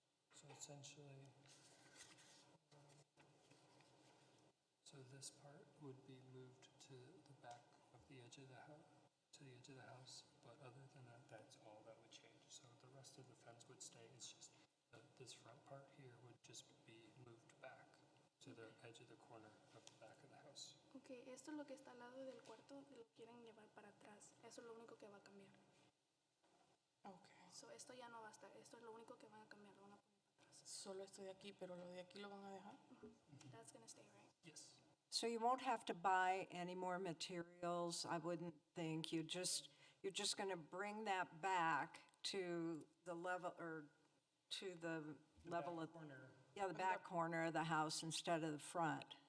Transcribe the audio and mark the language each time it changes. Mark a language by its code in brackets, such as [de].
[en] So essentially, so this part would be moved to the back of the edge of the house, but other than that, that's all that would change. So the rest of the fence would stay. It's just this front part here would just be moved back to the edge of the corner of the back of the house. [es] Ok, esto es lo que está al lado del cuarto, lo quieren llevar para atrás. Eso es lo único que va a cambiar. [en] okay. [es] So, esto ya no va a estar, esto es lo único que van a cambiar, lo van a poner para atrás. Solo estoy aquí, pero lo de aquí lo van a dejar. [en] That's gonna stay, right? Yes. So you won't have to buy any more materials, I wouldn't think. You're just going to bring that back to the level, or to the level of, yeah, the back corner of the house instead of the front.